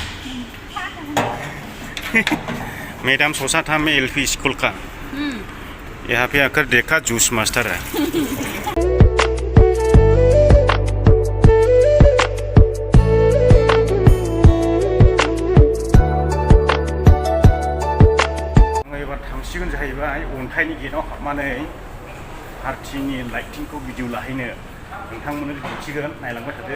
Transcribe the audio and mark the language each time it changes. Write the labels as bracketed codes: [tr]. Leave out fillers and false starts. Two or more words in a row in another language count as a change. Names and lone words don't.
[hi] मैडम सोचा था मैं एलपी स्कूल का, यहाँ पे आकर देखा जूस मास्टर है। [brx] एबार थांसिगोन जाहैबाय अन्थाइनि गेटआव हाबनानै पार्टिनि लाइटिंखौ भिडिअ लाहैनो नोंथांमोननो दिन्थिगोन, नायलांबाय थादो।